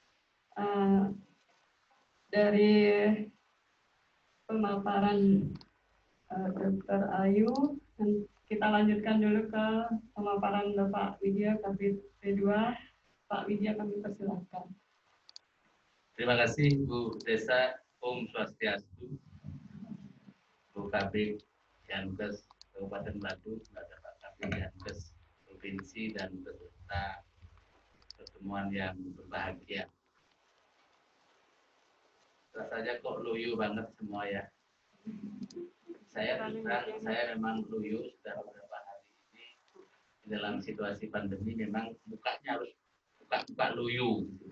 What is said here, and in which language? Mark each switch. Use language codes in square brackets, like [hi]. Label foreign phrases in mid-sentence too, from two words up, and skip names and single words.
[id] Dari pemaparan Dr. Ayu, kita lanjutkan dulu ke pemaparan Bapak Widya Kabid P2. Pak Widya, kami persilakan. Terima kasih Bu Desa. [sa] Om Swastiastu. [id] Bu Kabid Yankes Kabupaten Badung, ada Pak Kabid Yankes Provinsi dan peserta pertemuan yang berbahagia. Rasanya kok loyo banget semua ya. Saya memang loyo sudah beberapa hari ini di dalam situasi pandemi, memang mukanya harus buka loyo gitu.